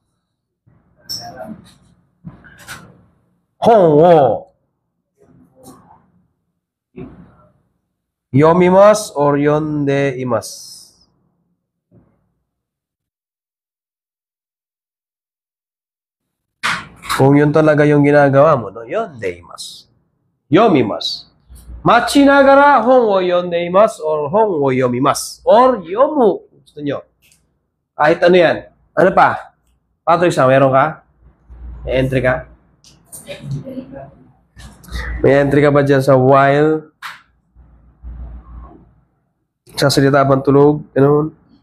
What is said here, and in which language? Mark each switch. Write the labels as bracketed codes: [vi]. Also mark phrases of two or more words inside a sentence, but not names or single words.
[ja] 本を読みます or 読んでいます. [tl] Kung yun talaga yung ginagawa mo, no? [ja] 読んでいます. 読みます。待ちながら本を読んでいます or 本を読みます. Or yomu. [tl] Gusto nyo. Kahit ano yan. Ano pa? Patrick, meron ka? May entry ka? May entry ka ba dyan sa while? Sasalita bang tulog? Ganun?